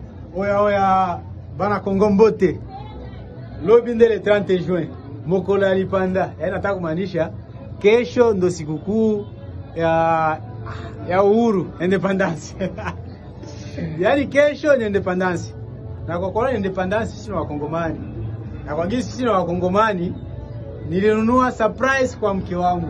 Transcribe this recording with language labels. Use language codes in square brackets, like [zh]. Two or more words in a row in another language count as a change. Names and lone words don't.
[ln] Oya bana Kongo mbote. Lobi ndele 30 juin. [sw] Mokolo alipanda. Nataka kumaanisha kesho ndo sikukuu ya uhuru, independence. Yaani kesho ni independence. Na kwa kuwa independence sisi ni Wakongomani. Na kwa nini sisi ni Wakongomani? Nilinunua surprise kwa mke wangu.